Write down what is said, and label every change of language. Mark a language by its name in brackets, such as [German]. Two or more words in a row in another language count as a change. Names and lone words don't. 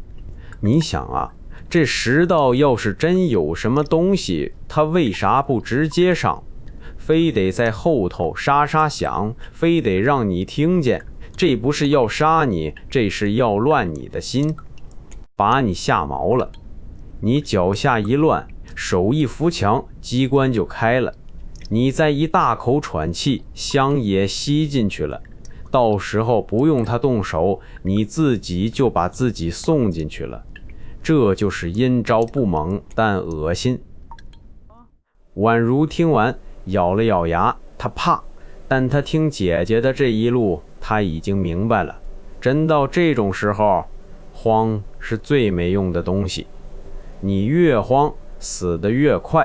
[Chinese] 你想啊，這石道要是真有什麼東西，他為啥不直接上？非得在後頭沙沙響，非得讓你聽見，這不是要殺你，這是要亂你的心，把你嚇毛了。你腳下一亂，手一扶牆，機關就開了，你再一大口喘氣，香也吸進去了，到時候不用他動手，你自己就把自己送進去了。這就是阴招不猛，但惡心。宛如聽完咬了咬牙，他怕，但他聽姐姐的這一路，他已經明白了，真到這種時候，慌是最沒用的東西，你越慌死得越快。